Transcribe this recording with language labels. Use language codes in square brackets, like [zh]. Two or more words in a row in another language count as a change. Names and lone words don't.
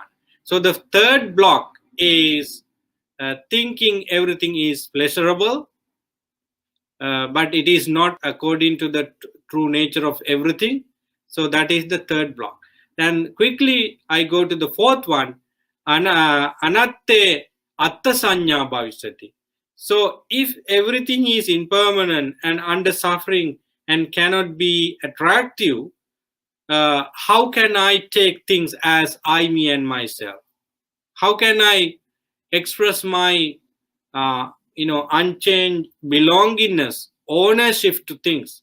[en] So the third block is thinking everything is pleasurable, but it is not according to the true nature of everything. So that is the third block. Then quickly I go to the fourth one, [pi] anatte atta sanya bhavisati. [en] So if everything is impermanent and under suffering and cannot be attractive, how can I take things as I, me, and myself? How can I express my unchanged belongingness, ownership to things?